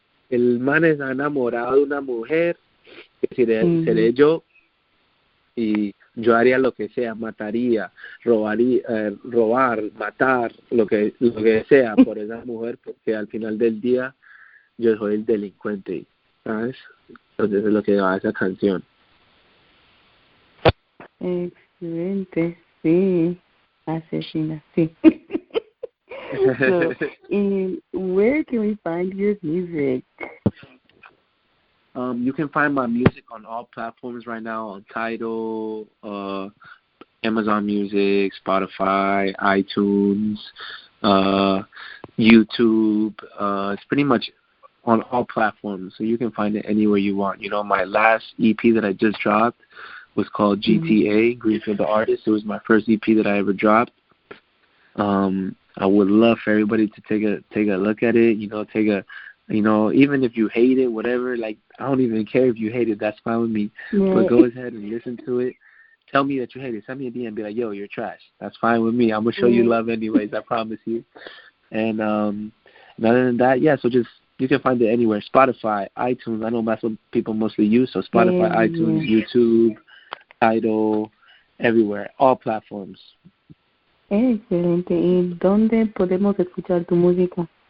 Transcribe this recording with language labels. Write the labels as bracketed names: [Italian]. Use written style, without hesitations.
[Spanish] el man está enamorado de una mujer, que seré yo, y yo haría lo que sea, mataría, robar, matar, lo que sea por esa mujer, porque al final del día yo soy el delincuente, ¿sabes? Entonces es lo que va esa canción. Excelente, sí, asesina, sí. [English] So, where can we find your music? You can find my music on all platforms right now, on Tidal, Amazon Music, Spotify, iTunes, YouTube. It's pretty much on all platforms, so you can find it anywhere you want. My last EP that I just dropped was called GTA, Greenfield the Artist. It was my first EP that I ever dropped. I would love for everybody to take a look at it, even if you hate it, whatever, like, I don't even care if you hate it, that's fine with me. Yeah. But go ahead and listen to it. Tell me that you hate it. Send me a DM and be like, yo, you're trash. That's fine with me. I'm going to show you love anyways, I promise you. And other than that, yeah, so just, you can find it anywhere. Spotify, iTunes, I know that's what people mostly use, so Spotify, iTunes, YouTube, Tidal, everywhere, all platforms. [Spanish] Excelente. ¿Y dónde podemos escuchar tu música?